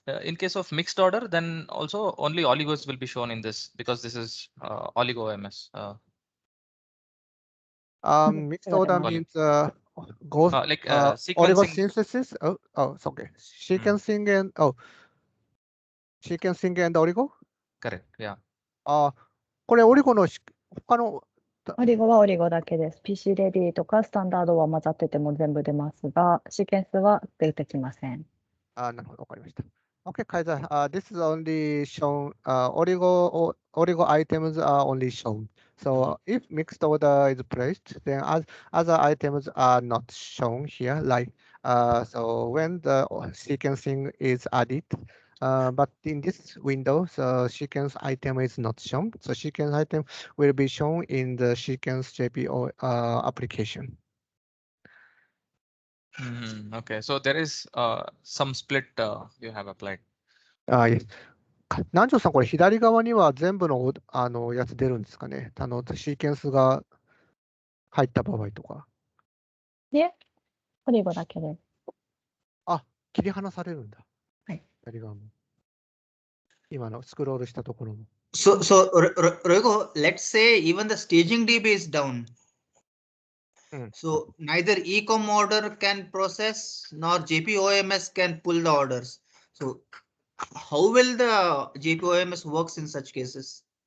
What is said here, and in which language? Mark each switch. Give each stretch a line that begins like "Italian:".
English: In case of mixed order, then also only oligos will be shown in this because this is oligo OMS. Mixed order means goes like oligo sequencing. synthesis. It's okay. Sequencing and sequencing and oligo. Correct. Yeah.
Japanese: これオリゴの他のオリゴはオリゴだけです。PC レディとかスタンダードは混ざってても全部出ますが、シーケンスは出てきません。なるほど、わかりました。
English: Okay, Kaiser, this is only shown, oligo items are only shown. So if mixed order is placed, then other items are not shown here. Like, so when the sequencing is added, but in this window, the sequence item is not shown. So sequence item will be shown in the sequence JP application. Okay, so there is some split you have applied. Yes.
Japanese: 南條さん、これ左側には全部のやつ出るんですかね。シーケンスが入った場合とか。で、ポリゴだけで。切り離されるんだ。はい。左側も。今のスクロールしたところも。
English: So, Rego, let's say even the staging DB is down. So neither ecom order can process nor JP OMS can pull the orders. So how will the JP OMS works in such cases?